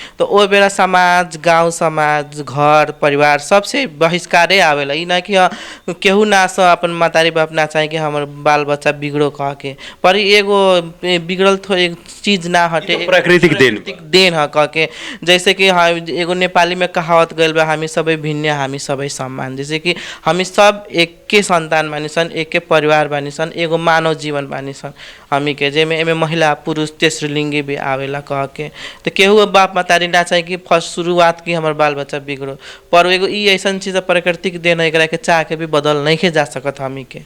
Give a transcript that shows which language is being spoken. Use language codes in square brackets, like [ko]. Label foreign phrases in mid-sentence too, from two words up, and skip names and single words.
[bho] तो वो बेरा समाज गांव समाज घर परिवार सबसे बहिष्कारे आवेला। ई ना कि केहू ना सा अपन मातारी बाप ना चाहे कि हमार बाल बच्चा बिगड़ो कह के, पर एगो बिगड़ल तो एक चीज़ ना हटे, प्राकृतिक देन है कह के। जैसे कि हाँ एगो नेपाली में कहावत गइल बा [ne] हामी सबै भिन्न हामी सबै समान। [bho] जैसे कि हामी सब एक के संतान बानी सन, एक के परिवार बानी सन, एगो मानव जीवन बानी सन हामी के, जेमे एमे महिला पुरुष तेस्रो लिंगी भी आवेला कह के। तो केहू बाप मतारी ना चाहे कि फर्स्ट शुरुआत की हमार बाल बच्चा बिगड़ो, पर एगो ई ऐसन चीज़ प्राकृतिक देन है, एकरा के चाह के भी बदल नहीं के जा सकत हामी के।